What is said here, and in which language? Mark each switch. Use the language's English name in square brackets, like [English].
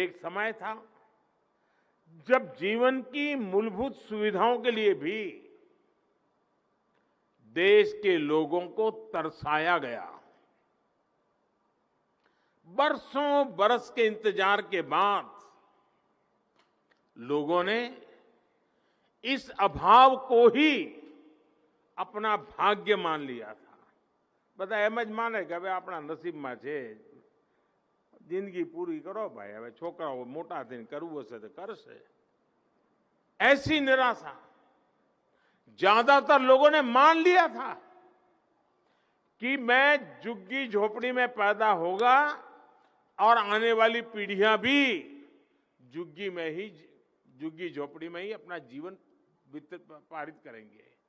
[Hindi] एक समय था जब जीवन की मूलभूत सुविधाओं के लिए भी देश के लोगों को तरसाया गया। बरसों बरस के इंतजार के बाद लोगों ने इस अभाव को ही अपना भाग्य मान लिया था। [Gujarati] બધા એમ જ માને કે હવે આપણા નસીબમાં છે, જિંદગી પૂરી કરો ભાઈ, હવે છોકરાઓ મોટા થઈને કરવું હશે તો કરશે। [Hindi] ऐसी निराशा ज्यादातर लोगों ने मान लिया था कि मैं झुग्गी झोपड़ी में पैदा होगा और आने वाली पीढ़ियां भी झुग्गी झोपड़ी में ही अपना जीवन पारित करेंगे।